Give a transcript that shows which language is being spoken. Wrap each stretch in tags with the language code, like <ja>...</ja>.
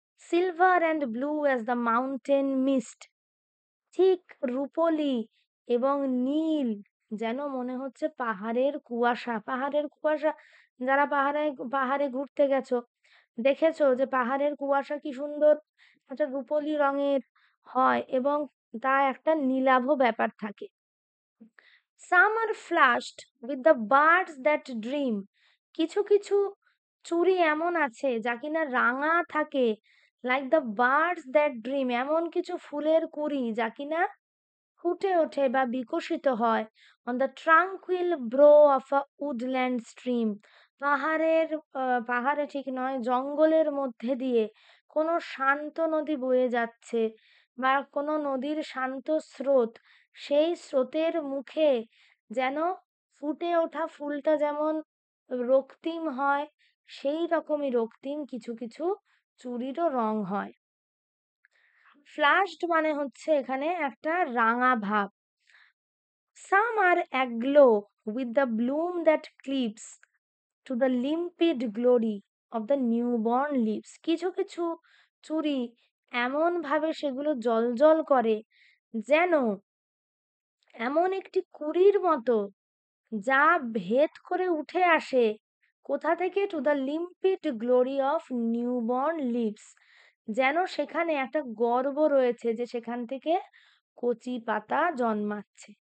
<en>silver and blue as the mountain mist,</en> <bn>ঠিক রূপলি এবং নীল, যেন মনে হচ্ছে পাহাড়ের কুয়াশা। পাহাড়ের কুয়াশা, যারা পাহাড়ে পাহাড়ে ঘুরতে গেছো, দেখেছো যে পাহাড়ের কুয়াশা কি সুন্দর একটা রূপলি রঙের হয়, এবং তা একটা নীলাভ ব্যাপার থাকে।</bn> <en>Some are flushed with the birds that dream.</en> <bn>কিছু কিছু চুড়ি এমন আছে যা কিনা রাঙা থাকে,</bn> <en>like the birds that dream,</en> <bn>এমন কিছু ফুলের কুঁড়ি যা কিনা ফুটে ওঠে বা বিকশিত হয়</bn> <en>on the tranquil brow of a woodland stream,</en> <bn>পাহাড়ের পাহাড়ে ঠিক নয়, জঙ্গলের মধ্যে দিয়ে কোনো শান্ত নদী বয়ে যাচ্ছে, বা কোনো নদীর শান্ত স্রোত, সেই স্রোতের মুখে যেন ফুটে ওঠা ফুলটা যেমন রক্তিম হয়, সেই রকমই রক্তিম কিছু কিছু চুড়িরও রং হয়। ফ্লাশড মানে হচ্ছে এখানে একটা রাঙা ভাব।</bn> <en>Some are aglow with the bloom that cleaves to the limpid glory of the newborn leaves.</en> <bn>কিছু কিছু চুড়ি এমন ভাবে সেগুলো জ্বলজ্বল করে, যেন এমন একটি কুঁড়ির মতো, যা ভেদ করে উঠে আসে কোথা থেকে?</bn> <en>to the limpid glory of newborn leaves,</en> <bn>যেন সেখানে একটা গর্ব রয়েছে যে সেখান থেকে কচি পাতা জন্মাচ্ছে।</bn>